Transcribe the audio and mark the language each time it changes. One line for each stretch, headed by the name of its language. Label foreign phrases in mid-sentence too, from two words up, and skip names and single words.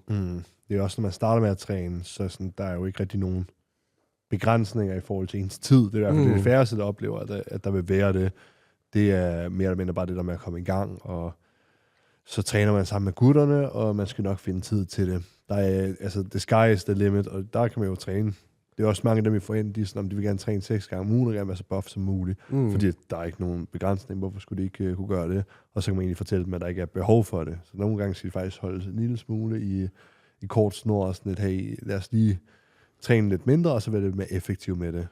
Danish: Det er også, når man starter med at træne, så sådan, der er jo ikke rigtig nogen begrænsninger i forhold til ens tid. Det er i hvert fald det færreste, der oplever, at der vil være det. Det er mere eller mindre bare det der med at komme i gang, og så træner man sammen med gutterne, og man skal nok finde tid til det. Der er, altså,
English: the sky is the limit,
Danish: og der kan man jo træne. Det er også mange af dem, vi får ind, de vil gerne træne 6 gange om ugen, og gerne være så buff som muligt, fordi der er ikke nogen begrænsning. Hvorfor skulle de ikke kunne gøre det? Og så kan man egentlig fortælle dem, at der ikke er behov for det. Så nogle gange skal de faktisk holde en lille smule i kort snor, og sådan lidt, hey, lad os lige træne lidt mindre, og så være lidt mere effektiv med det.